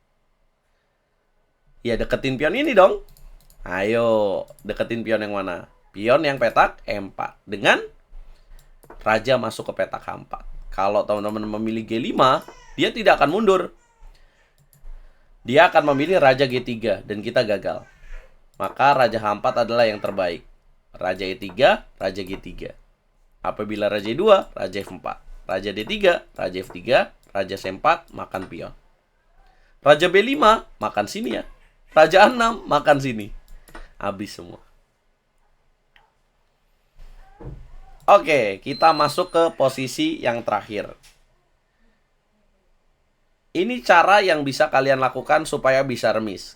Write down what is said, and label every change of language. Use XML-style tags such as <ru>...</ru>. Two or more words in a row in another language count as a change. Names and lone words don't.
<id>Ya deketin pion ini dong. Ayo, deketin pion yang mana? Pion yang petak E4. Dengan raja masuk ke petak H4. Kalau teman-teman memilih G5, dia tidak akan mundur. Dia akan memilih raja G3 dan kita gagal. Maka raja H4 adalah yang terbaik. Raja E3, raja G3. Apabila raja E2, raja F4. Raja D3, raja F3, raja C4, makan pion. Raja B5, makan sini ya. Raja A6, makan sini. Habis semua. Oke, kita masuk ke posisi yang terakhir. Ini cara yang bisa kalian lakukan supaya bisa remis.</id>